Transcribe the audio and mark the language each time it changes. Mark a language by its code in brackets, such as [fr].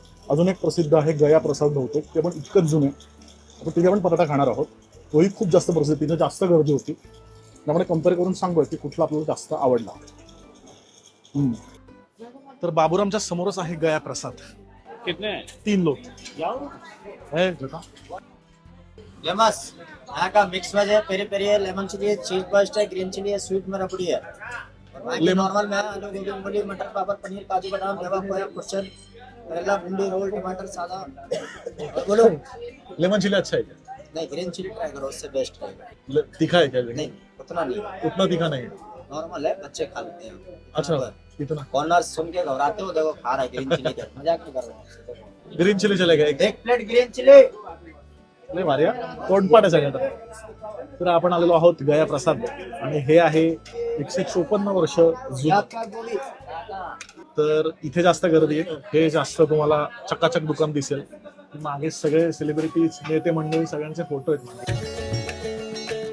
[mr] अजून एक प्रसिद्ध आहे गया प्रसाद बहुतेक, ते पण इतकंच जुने. आपण तिथे पण पराठा खाणार आहोत, तोही खूप जास्त प्रसिद्ध, तिथे जास्त गर्दी होती. त्यामुळे कम्पेअर करून सांगूया की कुठला आपल्याला जास्त आवडला. तर बाबुरामच्या समोरच आहे गया प्रसाद. [hi] कितने 3 लोग फेमस यहाँ का मिक्स वेज है, पेरी पेरी है, लेमन चिली है, चीज बस्ट है, ग्रीन चिली है, स्वीट में रबड़ी है। और बाकी नॉर्मल में आलू गोभी मूली मटर पापड़ पनीर काजू बादाम मेवा खोया कुशन करेला भिंडी रोल टमाटर सादा। और बोलो लेमन चिली अच्छा है क्या? नहीं, ग्रीन चिली ट्राई करो, उससे बेस्ट रहेगा। तीखा है क्या? नहीं उतना नहीं, उतना तीखा नहीं है. नॉर्मल है, बच्चे खा लेते हैं। अच्छा इतना कॉर्नर सुन के घबराते हो, देखो खा रहा है ग्रीन चिली का, मजाक नहीं कर रहा हूँ। ग्रीन चिली चलेगा एक प्लेट ग्रीन चिली। [mr] लय भारी तोंडपाठ आहे सगळ्यात. तर आपण आलेलो आहोत गया प्रसाद आणि हे आहे 154 वर्ष जुनं. [hi] याद का गोली [mr] तर इथे जास्त गर्दी आहे, हे जास्त तुम्हाला चकाचक दुकान दिसेल. मागे सगळे सेलिब्रिटीज नेते मंडळी सगळ्यांचे फोटो आहेत.